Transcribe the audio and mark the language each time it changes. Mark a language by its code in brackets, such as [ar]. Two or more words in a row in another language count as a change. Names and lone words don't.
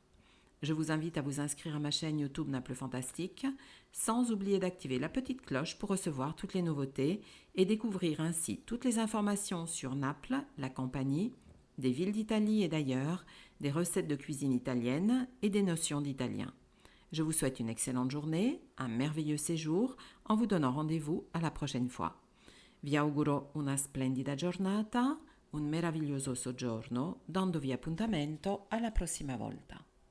[fr] Je vous invite à vous inscrire à ma chaîne YouTube Naples Fantastique, sans oublier d'activer la petite cloche pour recevoir toutes les nouveautés et découvrir ainsi toutes les informations sur Naples, la compagnie, des villes d'Italie et d'ailleurs, des recettes de cuisine italienne et des notions d'italien. Je vous souhaite une excellente journée, un merveilleux séjour, en vous donnant rendez-vous à la prochaine fois. [it] Vi auguro una splendida giornata, un meraviglioso soggiorno, dandovi appuntamento alla prossima volta.